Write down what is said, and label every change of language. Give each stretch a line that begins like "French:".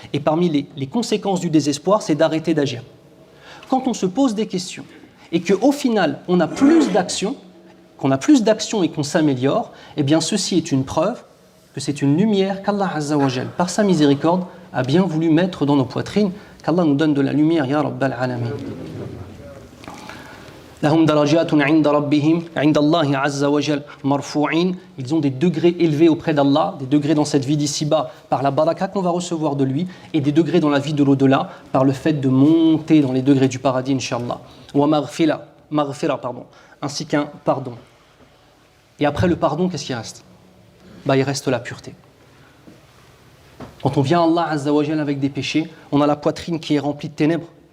French: Et parmi les conséquences du désespoir, c'est d'arrêter d'agir. Quand on se pose des questions et qu'au final, on a plus d'action, qu'on a plus d'action et qu'on s'améliore, eh bien ceci est une preuve que c'est une lumière qu'Allah Azza wa Jal, par sa miséricorde, a bien voulu mettre dans nos poitrines, qu'Allah nous donne de la lumière, ya Rabbal Alamin.
Arabic: لهم درجات عند ربهم عند الله عز وجل مرفوعين.
French: Ils ont des degrés élevés auprès d'Allah, des degrés dans cette vie d'ici-bas par la baraka qu'on va recevoir de lui, et des degrés dans la vie de l'au-delà par le fait de monter dans les degrés du paradis, Inch'Allah. Wa maghfira, ainsi qu'un pardon. Et après le pardon, qu'est-ce qui reste? Il reste la pureté. Quand on vient à Allah Azza wa Jal avec des péchés, on a la poitrine qui est remplie de ténèbres.